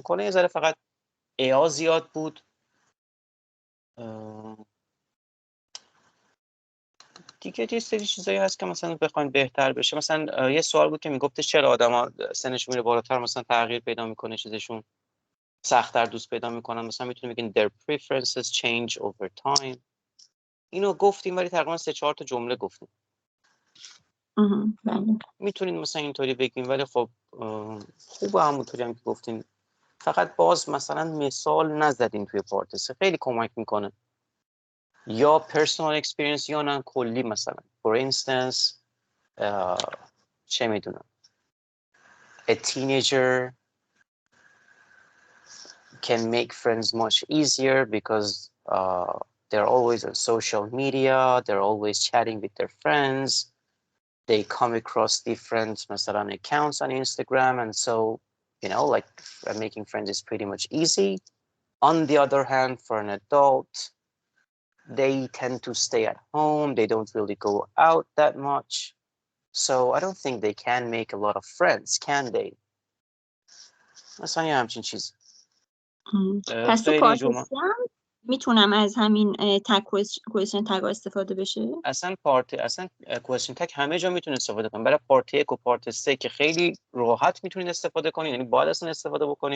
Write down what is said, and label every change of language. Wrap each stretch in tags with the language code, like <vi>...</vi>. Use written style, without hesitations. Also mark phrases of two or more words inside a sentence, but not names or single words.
<fa>کلا یه ذره فقط ای زیاد بود. دیگه یه سری چیزایی هست که مثلا بخواین بهتر بشه. مثلا یه سوال بود که میگفته چرا آدما سنشون میره بالاتر مثلا تغییر پیدا میکنه، چیزشون سخت‌تر دوست پیدا میکنن. مثلا میتونیم بگین</fa> <en>their preferences change over time.</en> <fa>اینو گفتیم ولی تقریبا 3-4 تا جمله گفتیم. میتونین مثلا اینطوری بگین، ولی خب خوبه همونطوری هم که گفتین، فقط باز مثلا مثال نزدین توی پارت سه، خیلی کمک میکنه.</fa> <en>یا personal experience</en> <fa>یا نه کلی،</fa> <en>مثلا for instance</en> <fa>چه میدونم</fa> <en>a teenager can make friends much easier because they're always on social media, they're always chatting with their friends, they come across different مثلا accounts on Instagram, and so, you know, like making friends is pretty much easy. On the other hand, for an adult, they tend to stay at home, they don't really go out that much, so I don't think they can make a lot of friends, can they?</en> <fa>مثلا یه همچین چیز. پس تو پارت سی هم میتونم از همین</fa> <en>question tag</en> <fa>استفاده بشه؟ اصلا</fa> <en>question tag</en> <fa>همه جا میتونه استفاده کنید. برای پارت 1 و پارت 3 که خیلی راحت میتونید استفاده کنید، یعنی باید اصلا استفاده بکنید.</fa>